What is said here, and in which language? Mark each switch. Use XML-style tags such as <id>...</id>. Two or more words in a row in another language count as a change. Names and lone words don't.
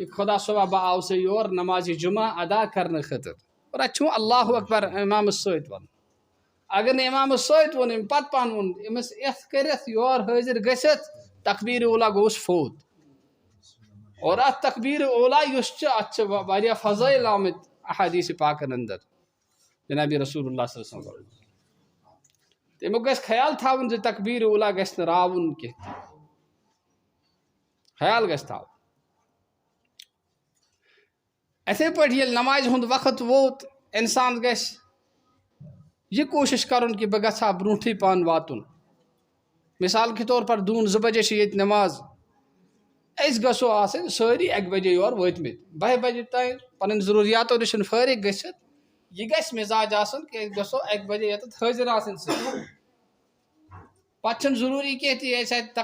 <ks>خۄدا صٲبا بہٕ آوسَے یور نمازِ جُمعہ ادا کرنہٕ خٲطرٕ اور اَتہِ چھُ</ks> <ar>اللہ اکبر</ar> <ks>امامس سۭتۍ وَنُن اگر نہٕ امامس سۭتۍ ووٚن أمۍ پتہٕ پانہٕ ووٚن أمِس یِتھ کٔرِتھ یور حٲضر گٔژھِتھ تقبیٖر اولا گوٚوُس فوت اور اتھ تقبیٖر اولا یُس چھُ اتھ چھِ واریاہ فضٲیل آمٕتۍ احادیٖث پاکن انٛدر جنابِ رسول اللہ</ks> <ar>صلی اللہ علیہ وسلم</ar> <ks>تمیُک گژھِ خیال تھاوُن زِ تقبیٖر اولا گژھِ نہٕ راوُن کینٛہہ خیال گژھِ تھاوُن اِتھے پٲٹھۍ ییٚلہِ نمازِ ہُنٛد وقت ووت انسان گژھِ یہِ کوٗشش کرُن کہ بہٕ گژھٕ ہا برونٛٹھٕے پہن واتُن</ks> <ur>مثال کے طور پر</ur> <ks>دوٗن 2 بجے چھِ ییٚتہِ نماز أسۍ گژھو آسٕنۍ سٲری 1 بجے یور وٲتمٕتۍ 12 بجے تام پنٕنۍ ضروٗریاتو نِش فٲرِغ گٔژھِتھ یہِ گژھِ مِزاج آسُن کہ أسۍ گژھو 1 بجے ییٚتٮ۪تھ حٲضر آسٕنۍ سۭتۍ پتہٕ چھُنہٕ ضروٗری کینٛہہ تہِ أسۍ اتہِ</ks>